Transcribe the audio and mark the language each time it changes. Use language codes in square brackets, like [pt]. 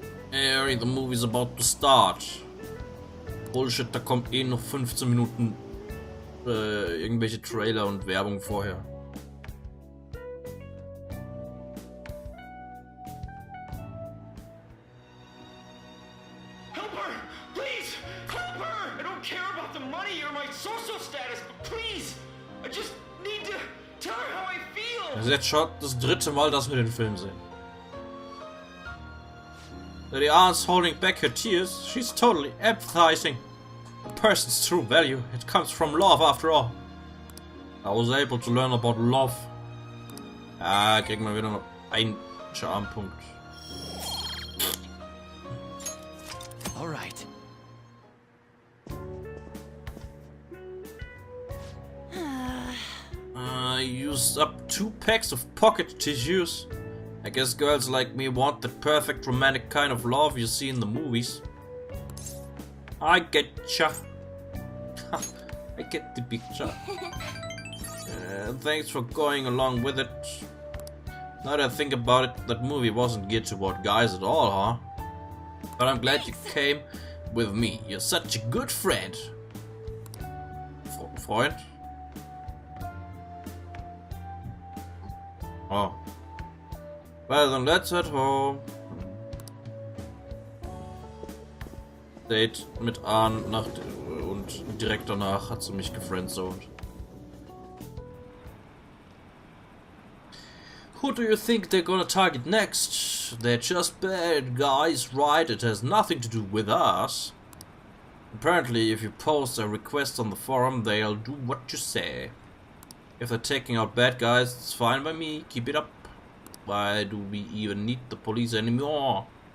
[en] Harry, the movie's about to start. [de] Bullshit, da kommt eh noch 15 Minuten irgendwelche Trailer und Werbung vorher. [en] Help her! Please! Help her! I don't care about the money or my social status, but please! I just need to tell her how I feel! [de] Das ist jetzt schon das dritte Mal, dass wir den Film sehen. [en] Lady Anne's holding back her tears. She's totally empathizing. A person's true value, it comes from love after all. I was able to learn about love. [de] Ah, kriegen wir wieder noch einen Charmpunkt. [en] Alright. I used up 2 packs of pocket tissues. I guess girls like me want the perfect romantic kind of love you see in the movies. I getcha. I get the picture. Thanks for going along with it. Now that I think about it, that movie wasn't geared toward guys at all, huh? But I'm glad you came with me. You're such a good friend. [de] Freund? [en] Oh. Well, then let's head home. [de] Date mit Anne und direkt danach hat sie mich gefriendzoned. [en] Who do you think they're gonna target next? They're just bad guys, right? It has nothing to do with us. Apparently, if you post a request on the forum, they'll do what you say. If they're taking out bad guys, it's fine by me. Keep it up. Why do we even need the police anymore?